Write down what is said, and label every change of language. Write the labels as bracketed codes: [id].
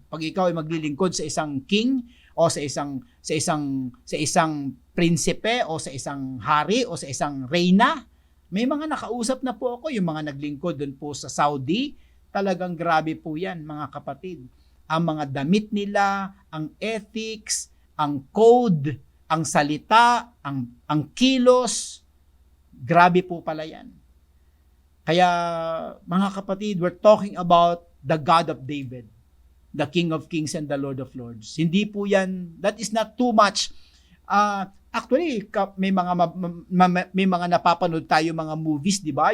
[tl] Pag ikaw ay maglilingkod sa isang king o sa isang prinsipe o sa isang hari o sa isang reyna, may mga nakausap na po ako, yung mga naglingkod doon po sa Saudi, talagang grabe po yan mga kapatid. Ang mga damit nila, ang ethics, ang code, ang salita, ang kilos, grabe po pala yan. Kaya mga kapatid, [en] we're talking about the God of David, the King of Kings and the Lord of Lords. [tl] Hindi po yan, [en] that is not too much. [tl] Actually, may mga napapanood tayo mga movies, di ba?